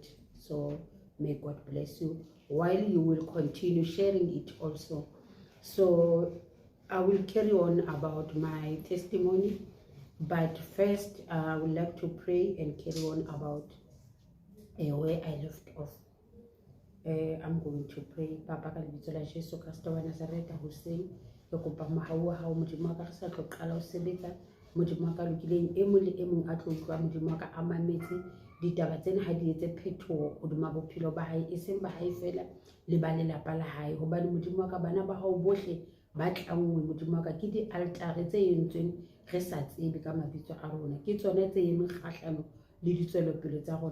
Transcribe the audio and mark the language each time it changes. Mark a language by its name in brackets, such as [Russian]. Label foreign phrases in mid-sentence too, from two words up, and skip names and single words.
[English] So may God bless you, while you will continue sharing it also. So I will carry on about my testimony, but first I would like to pray and carry on about where I left off. I'm going to pray. [Southern Sotho] Papa, ka lebitso la Jesu Kriste wa Nazareta, hoseng ke kopa mahau wa hao Modimo wa ka, re sa tlo qala ho sebetsa Modimo wa ka lokileng, e mong le e mong a tlo utlwa Modimo wa ka a mametse ditaba tsena ha di etse phethoho hodima bophelo ba hae, e seng ba hae fela le ba lelapa la hae, hobane Modimo wa ka bana ba hao bohle ba tlangwe Modimo wa ka ke di-altare tse entsweng re sa tsebe ka mabitso a rona, ke tsona tse emeng kgahlano le ditswelopele tsa rona.